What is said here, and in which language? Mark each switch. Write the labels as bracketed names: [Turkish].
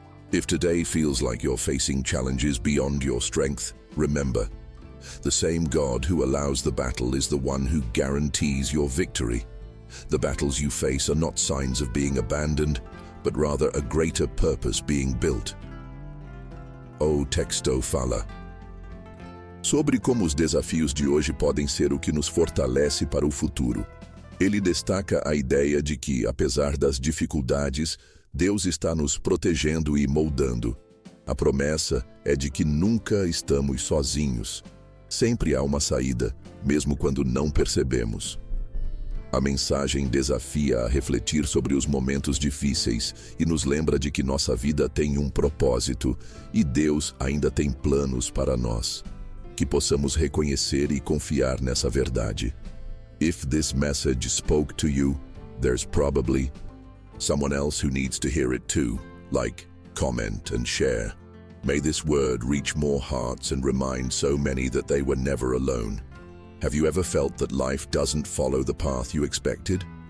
[English] If today feels like you're facing challenges beyond your strength, remember, the same God who allows the battle is the one who guarantees your victory. The battles you face are not signs of being abandoned, but rather a greater purpose being built. [Portuguese] O texto fala sobre como os desafios de hoje podem ser o que nos fortalece para o futuro. Ele destaca a ideia de que, apesar das dificuldades, Deus está nos protegendo e moldando. A promessa é de que nunca estamos sozinhos. Sempre há uma saída, mesmo quando não percebemos. A mensagem desafia a refletir sobre os momentos difíceis e nos lembra de que nossa vida tem um propósito e Deus ainda tem planos para nós. Que possamos reconhecer e confiar nessa verdade. [English] If this message spoke to you, there's probably someone else who needs to hear it too. Like, comment, and share. May this word reach more hearts and remind so many that they were never alone. Have you ever felt that life doesn't follow the path you expected?